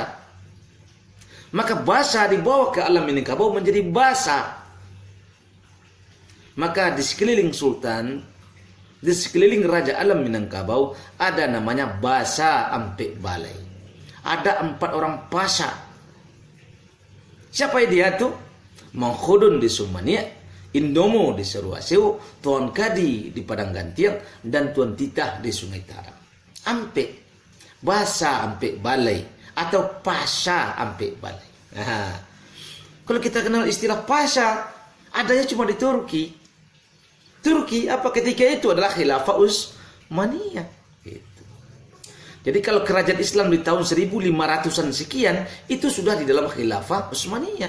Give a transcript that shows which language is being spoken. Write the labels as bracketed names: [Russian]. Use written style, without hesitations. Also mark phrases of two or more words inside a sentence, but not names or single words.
[Indonesian] Maka bahasa dibawa ke alam Minangkabau menjadi bahasa. Maka di sekeliling sultan, di sekeliling raja alam Minangkabau ada namanya bahasa Ampek Balai. Ada 4 orang pasha. Siapa dia tuh? Mangkhudun di Sumania, Indomo di Seruaseu, Tuan Kadi di Padang Gantiang, dan Tuan Titah di Sungai Tarap. Ampek, bahasa Ampek Balai atau pasha Ampek Balai. Nah, kalau kita kenal istilah pasha, adanya cuma di Turki. Turki apa ketika itu adalah Khilafah Utsmaniyah. Gitu. Jadi kalau kerajaan Islam di tahun 1500-an sekian itu sudah di dalam Khilafah Utsmaniyah.